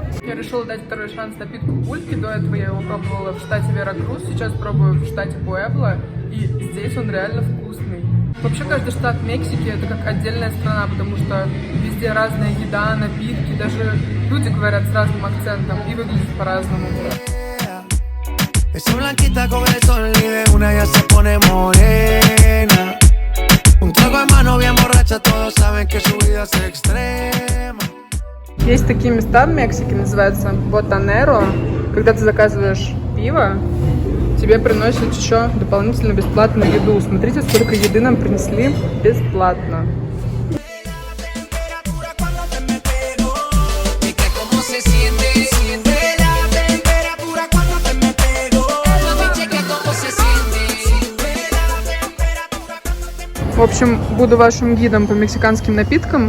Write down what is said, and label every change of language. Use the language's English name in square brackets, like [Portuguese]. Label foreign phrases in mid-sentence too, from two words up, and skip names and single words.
[Russian] Я решила дать второй шанс напитку пульки. До этого я его пробовала в штате Веракрус, сейчас пробую в штате Пуэбла. И здесь он реально вкусный. Вообще каждый штат Мексики это как отдельная страна, потому что везде разная еда, напитки, даже люди говорят с разным акцентом и выглядят по-разному. [Spanish] Esa blanquita con el sol y de una ya se pone morena. Un trago en mano bien borracha, todos saben que su vida es extrema. [Russian] Есть такие места в Мексике, называется Ботанеро. Когда ты заказываешь пиво, тебе приносят еще дополнительно бесплатную еду. Смотрите, сколько еды нам принесли бесплатно. В общем, буду вашим гидом по мексиканским напиткам.